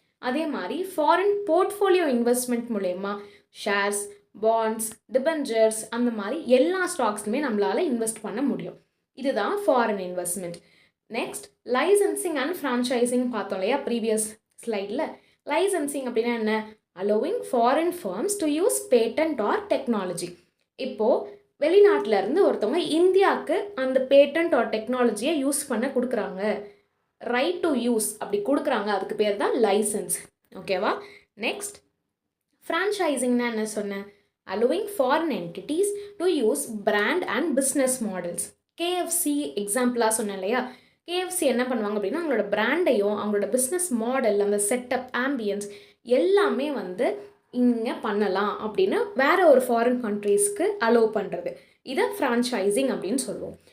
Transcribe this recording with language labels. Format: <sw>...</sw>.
<ta>அதே மாதிரி foreign portfolio investment மூலயமா ஷேர்ஸ், பாண்ட்ஸ், டிபெஞ்சர்ஸ் அந்த மாதிரி எல்லா ஸ்டாக்ஸுமே நம்மளால் இன்வெஸ்ட் பண்ண முடியும். இதுதான் foreign investment. Next licensing and franchising பார்த்தோம் இல்லையா ப்ரீவியஸ் ஸ்லைடில். லைசன்சிங் அப்படின்னா என்ன,</ta> <en>allowing foreign firms to use patent or technology.</en> <ta>இப்போது வெளிநாட்டில் இருந்து ஒருத்தவங்க இந்தியாவுக்கு அந்த பேட்டன்ட் ஆர் டெக்னாலஜியை யூஸ் பண்ண கொடுக்குறாங்க, ரைட் டு யூஸ் அப்படி கொடுக்குறாங்க, அதுக்கு பேர் தான் லைசன்ஸ். ஓகேவா? நெக்ஸ்ட் ஃப்ரான்ச்சைசிங்னா என்ன சொன்னேன்,</ta> <en>allowing foreign entities to use brand and business models.</en> <ta>KFC எக்ஸாம்பிளாக சொன்னேன் இல்லையா, KFC என்ன பண்ணுவாங்க அப்படின்னா அவங்களோட பிராண்டையும் அவங்களோட பிஸ்னஸ் மாடல், அந்த செட்டப், ஆம்பியன்ஸ் எல்லாமே வந்து இங்கே பண்ணலாம் அப்படின்னு வேறு ஒரு ஃபாரின் கண்ட்ரீஸ்க்கு அலோவ் பண்ணுறது, இதை ஃப்ரான்ச்சைசிங் அப்படின்னு சொல்லுவோம்.</ta>